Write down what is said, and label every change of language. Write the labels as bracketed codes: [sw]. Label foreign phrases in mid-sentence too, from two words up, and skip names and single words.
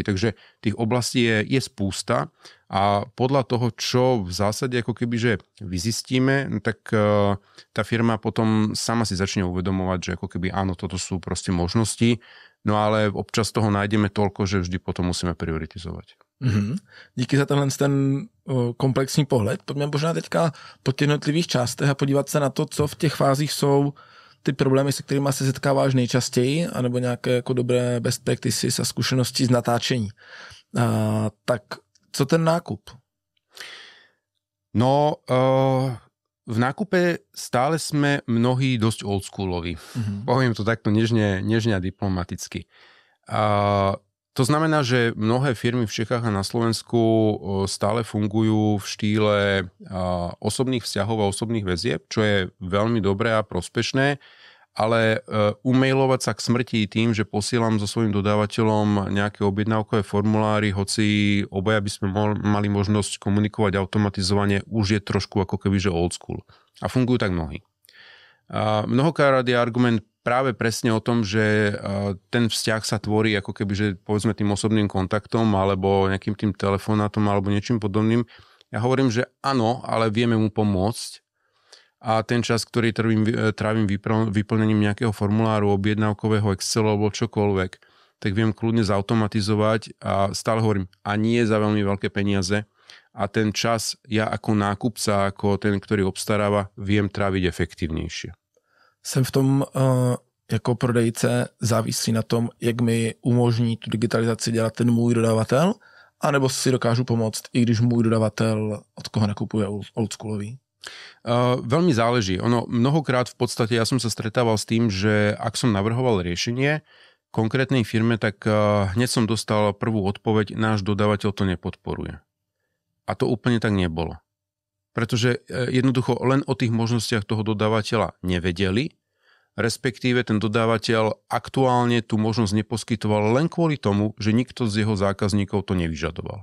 [sk] Takže tých oblastí je spústa a podľa toho, čo v zásade ako keby, že vyzistíme, tak tá firma potom sama si začne uvedomovať, že ako keby áno, toto sú proste možnosti, no ale občas toho nájdeme toľko, že vždy potom musíme prioritizovať. Mm-hmm. [cs] Díky za tenhle ten komplexní pohled. Pojďme možná teďka po těch jednotlivých částech a podívat se na to, co v těch fázích jsou ty problémy, se kterými se setkáváš nejčastěji, anebo nějaké jako dobré [en] best practices [cs] a zkušenosti z natáčení. Tak co ten nákup? [sk] No, v nákupe stále sme mnohí dosť oldschooloví. Mm-hmm. Poviem to takto nežne a diplomaticky. To znamená, že mnohé firmy v Čechách a na Slovensku stále fungujú v štýle osobných vzťahov a osobných väzieb, čo je veľmi dobré a prospešné, ale umailovať sa k smrti tým, že posielam so svojím dodávateľom nejaké objednávkové formuláry, hoci obaja by sme mali možnosť komunikovať automatizovane, už je trošku ako keby, že [en] old school. [sk] A fungujú tak mnohí. Mnohokrát je argument práve presne o tom, že ten vzťah sa tvorí ako keby, že povedzme tým osobným kontaktom alebo nejakým tým telefonátom alebo niečím podobným. Ja hovorím, že áno, ale vieme mu pomôcť a ten čas, ktorý trávim vyplnením nejakého formuláru, objednávkového Excelu alebo čokoľvek, tak viem kľudne zautomatizovať a stále hovorím, a nie za veľmi veľké peniaze a ten čas ja ako nákupca, ako ten, ktorý obstaráva, viem tráviť efektívnejšie. [cs] Jsem v tom jako prodejce závisí na tom, jak mi umožní tu digitalizaci dělat ten můj dodavatel, anebo si dokážu pomoct, i když můj dodavatel, od koho nakupuje oldschoolový? [sk] Veľmi záleží. Mnohokrát v podstate ja som sa stretával s tým, že ak som navrhoval riešenie konkrétnej firme, tak hneď som dostal prvú odpoveď, náš dodávateľ to nepodporuje. A to úplne tak nebolo. Pretože jednoducho len o tých možnostiach toho dodávateľa nevedeli, respektíve ten dodávateľ aktuálne tú možnosť neposkytoval len kvôli tomu, že nikto z jeho zákazníkov to nevyžadoval.